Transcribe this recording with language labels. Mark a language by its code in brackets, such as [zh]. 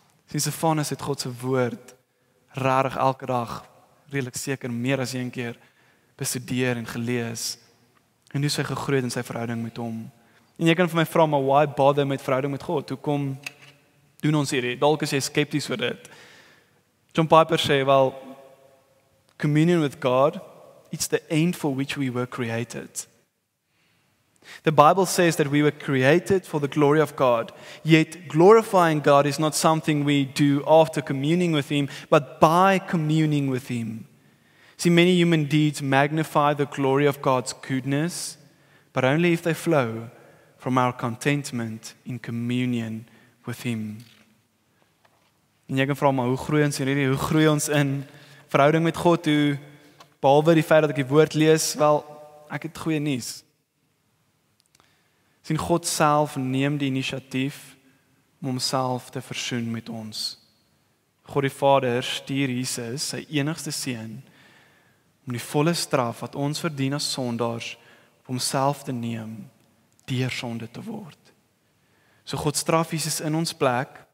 [af] Sien, Stefanus het God se woord regtig elke dag, redelik seker meer as een keer bestudeer en gelees. En dis hy gegroei in sy verhouding met hom. En jy kan vir my vra, maar [en] why bother [af] met verhouding met God? Hoekom doen ons hierdie? Dalk is jy skepties oor dit. [en] John Piper [af] sê, [en] well, communion with God, it's the end for which we were created. The Bible says that we were created for the glory of God, yet glorifying God is not something we do after communing with Him, but by communing with Him. See, many human deeds magnify the glory of God's goodness, but only if they flow from our contentment in communion with Him. [af] En jy kan vra, maar hoe groei ons hierdie? Hoe groei ons in verhouding met God? Behalwe die feit dat ek die woord lees, wel, ek het goeie nuus. Sien, God self neem die inisiatief om homself te versoen met ons. God die Vader stuur Jesus, sy enigste seun, om die volle straf wat ons verdien as sondaars op homself te neem, deur sonde te word. So God straf Jesus in ons plek,